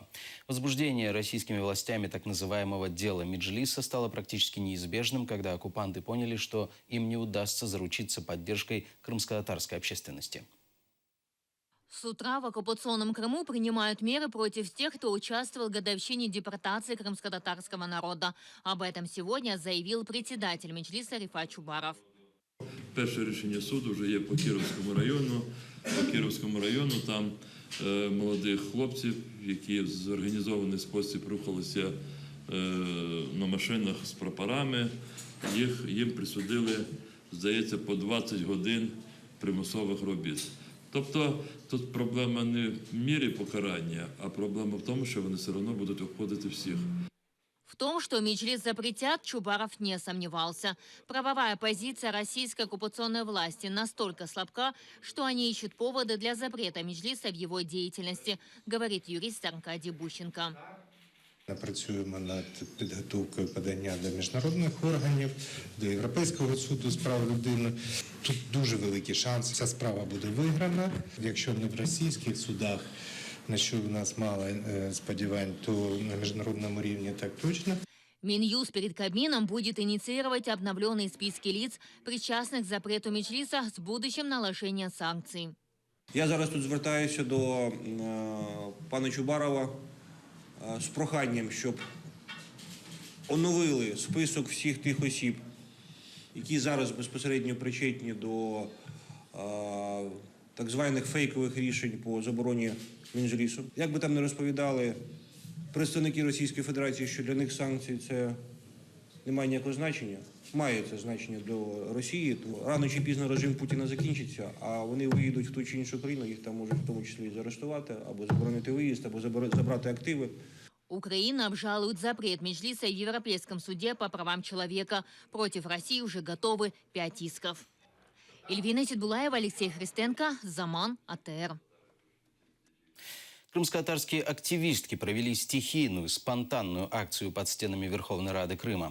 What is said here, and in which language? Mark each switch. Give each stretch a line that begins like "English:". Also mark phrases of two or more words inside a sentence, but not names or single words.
Russian: Возбуждение российскими властями так называемого дела Меджлиса стало практически неизбежным, когда оккупанты поняли, что им не удастся заручиться поддержкой крымско-татарской общественности. С утра в оккупационном Крыму принимают меры против тех, кто участвовал в годовщине депортации крымско-татарского народа. Об этом сегодня заявил председатель Меджлиса Рифат Чубаров.
Ukrainian: Перше рішення суду вже є по Кіровському району. По Кіровському району там молодих хлопців, які в зорганізований спосіб рухалися на машинах з прапорами, їм присудили, здається, по 20 годин примусових робіт. Тобто тут проблема не в мірі покарання, а проблема в тому, що вони все одно будуть обходити всіх.
Russian: В том, что Меджлис запретят, Чубаров не сомневался. Правовая позиция российской оккупационной власти настолько слабка, что они ищут поводы для запрета Меджлиса в его деятельности, говорит юрист Аркадий Бущенко.
Ukrainian: Працюємо над підготовкою подання до міжнародних органів, до Європейського суду з прав людини. Тут дуже великий шанс, ця справа буде виграна. Якщо не в російських судах, на що у нас мало сподівань, то на міжнародному рівні так точно.
Russian: Минюст перед Кабмином будет инициировать обновленные списки лиц, причастных к запрету Меджлиса с будущим наложением санкций.
Ukrainian: Я зараз тут звертаюся до пана Чубарова з проханням, щоб оновили список всіх тих осіб, які зараз безпосередньо причетні до так званих фейкових рішень по забороні Меджлісу. Як би там не розповідали представники Російської Федерації, що для них санкції – це не має ніякого значення. Має це значення до Росії, то рано чи пізно режим Путіна закінчиться, а вони виїдуть в ту чи іншу країну, їх там можуть в тому числі і заарештувати, або заборонити виїзд, або забрати активи.
Russian: Украина обжалует запрет Меджлиса в Европейском суде по правам человека. Против России уже готовы 5 исков. Эльвина Сидбулаева, Алексей Христенко, Заман, АТР. Крымско-татарские активистки провели стихийную, спонтанную акцию под стенами Верховной Рады Крыма.